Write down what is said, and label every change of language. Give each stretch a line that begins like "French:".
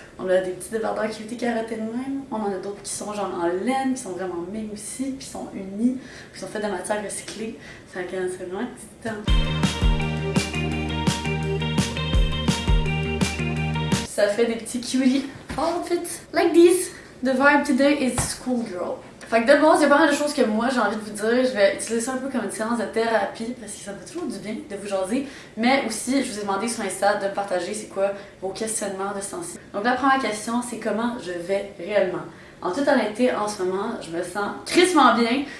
French: On a des petits débardeurs qui ont été carottés de même. On en a d'autres qui sont genre en laine, qui sont vraiment ming aussi, puis qui sont unis, puis qui sont faits de matière recyclée. C'est vraiment excitant. Ça fait des petits
English: cuties outfits like this. The vibe today is schoolgirl.
French: Fait que de base, il y a pas mal de choses que moi j'ai envie de vous dire. Je vais utiliser ça un peu comme une séance de thérapie parce que ça me fait toujours du bien de vous jaser. Mais aussi, je vous ai demandé sur Insta de me partager c'est quoi vos questionnements de ce temps-ci. Donc la première question, c'est comment je vais réellement. En toute honnêteté, en ce moment, je me sens crissement bien.